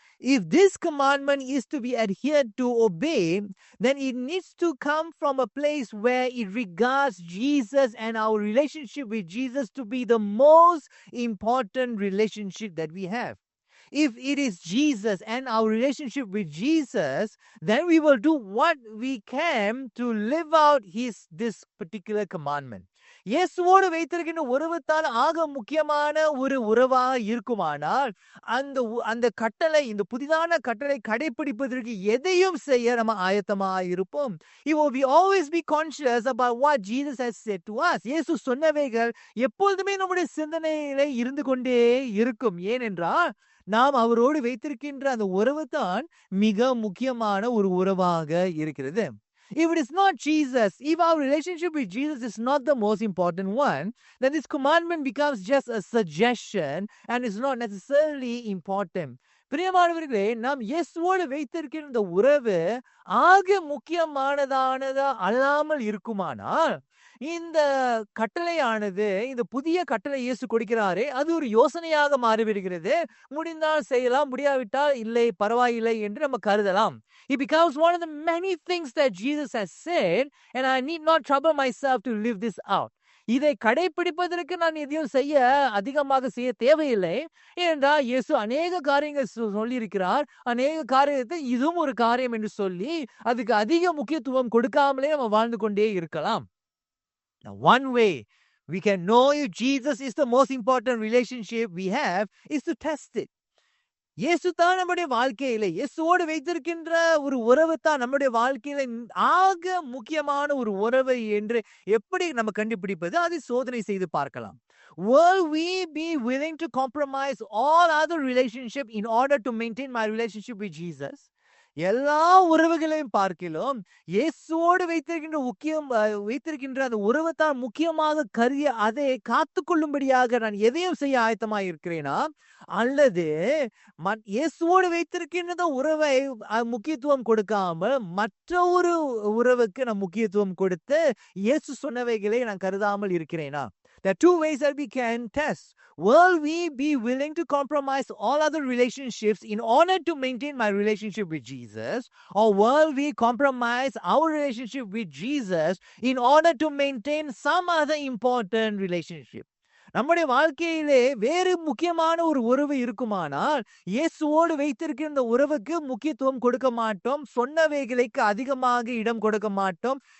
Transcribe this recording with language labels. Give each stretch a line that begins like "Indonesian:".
English: If this commandment is to be adhered to, obey, then it needs to come from a place where it regards Jesus and our relationship with Jesus to be the most important relationship that we have. If it is Jesus and our relationship with Jesus, then we will do what we can to live out this particular commandment.
Tamil: இயேசுவோடு வைத்திருக்கின்ற உறவுத்தான் ஆக முக்கியமான ஒரு உறவாக இருக்குமானால் அந்த கட்டளை, இந்த புதிதான கட்டளை கடைபிடிப்பதற்கு எதையும் செய்ய நம்ம ஆயத்தமாக இருப்போம்.
English: We will always be conscious about what Jesus has said to us.
Tamil: இயேசு சொன்னவைகள் எப்பொழுதுமே நம்முடைய சிந்தனையிலே இருந்து கொண்டே இருக்கும். ஏனென்றால் நாம் அவரோடு வைத்திருக்கின்ற அந்த உறவு தான் மிக முக்கியமான ஒரு உறவாக இருக்கிறது.
English: If it is not Jesus, if our relationship with Jesus is not the most important one, then this commandment becomes just a suggestion and is not necessarily important.
Tamil: பிரியமானவர்களே, நாம் இயேசுவோடு வைத்திருக்கின்ற உறவு ஆக முக்கியமானதானதா அல்லாமல் இருக்குமானால் இந்த கட்டளையானது, இந்த புதிய கட்டளை இயேசு கொடுக்கிறாரே, அது ஒரு யோசனையாக மாறிவிடுகிறது. முடிந்தால் செய்யலாம், முடியாவிட்டால் இல்லை, பரவாயில்லை என்று நம்ம கருதலாம்.
English: It becomes one of the many things that Jesus has said, and I need not trouble myself to live this out.
Tamil: இதை கடைபிடிப்பதற்கு நான் எதையும் அதிகமாக செய்ய தேவையில்லை என்றால் இயேசு அநேக காரியங்கள் சொல்லியிருக்கிறார். அநேக காரியத்தை இதுவும் ஒரு காரியம் என்று சொல்லி அதுக்கு அதிக முக்கியத்துவம் கொடுக்காமலே நம்ம வாழ்ந்து கொண்டே இருக்கலாம்.
English: Now, one way we can know if Jesus is the most important relationship we have is to test it.
Tamil: இயேசு தான் நம்முடைய வாழ்க்கையில, இயேசுவோடு வைத்திருக்கின்ற ஒரு உறவு தான் நம்முடைய வாழ்க்கையில ஆக முக்கியமான ஒரு உறவு என்று எப்படி நம்ம கண்டுபிடிப்பது? அதை சோதனை செய்து பார்க்கலாம்.
English: Will we be willing to compromise all other relationship in order to maintain my relationship with Jesus?
Tamil: எல்லா உறவுகளையும் பார்க்கலாம், இயேசுவோடு வைத்திருக்கின்ற அந்த உறவை தான் முக்கியமாக கருதி அதை காத்துக்கொள்ளும்படியாக நான் எதையும் செய்ய ஆயத்தமாக இருக்கிறேனா, அல்லது இயேசுவோடு வைத்திருக்கின்ற உறவை முக்கியத்துவம் கொடுக்காமல் மற்ற ஒரு உறவுக்கு நான் முக்கியத்துவம் கொடுத்து இயேசு சொன்னவைகளை நான் கருதாமல் இருக்கிறேனா?
English: There are two ways that we can test. Will we be willing to compromise all other relationships in order to maintain my relationship with Jesus? Or will we compromise our relationship with Jesus in order to maintain some other important relationship?
Tamil: நம்முடைய வாழ்க்கையிலே வேறு முக்கியமான ஒரு உறவு இருக்குமானால் இயேசுவோடு வைத்திருக்கின்ற உறவுக்கு முக்கியத்துவம் கொடுக்க மாட்டோம், சொன்னவைகளுக்கு அதிகமாக இடம் கொடுக்க மாட்டோம்.